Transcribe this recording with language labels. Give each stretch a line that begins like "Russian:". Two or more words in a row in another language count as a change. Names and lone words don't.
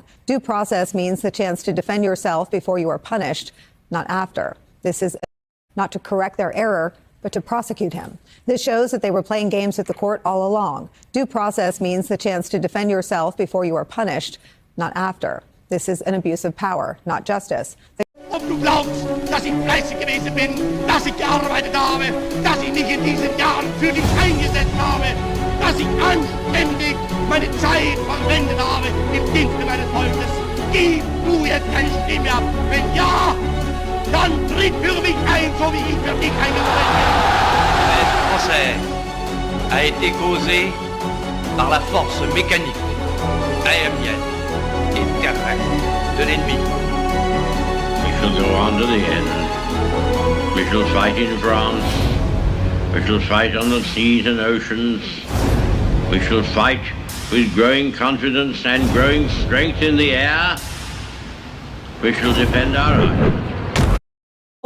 English: Due process means the chance to defend yourself before you are punished, not after. This is not to correct their error, but to prosecute him. This shows that they were playing games with the court all along. Due process means the chance to defend yourself before you are punished, not after. This is an abuse of power, not justice.
German: Ob du glaubst, dass ich fleißig gewesen bin, dass ich gearbeitet habe, dass ich mich in diesen Jahren für dich eingesetzt habe, dass ich anständig meine Zeit verwendet habe im Dienste meines Volkes. Gib du jetzt deine Stimme ab. Wenn ja, dann tritt für mich ein, so wie ich für dich eingetreten bin.
French: L'aide française a été causée par la force mécanique, aérienne et terrestre de l'ennemi.
English: We shall go on to the end. We shall fight in France. We shall fight on the seas and oceans. We shall fight with growing confidence and growing strength in the air. We shall defend our own.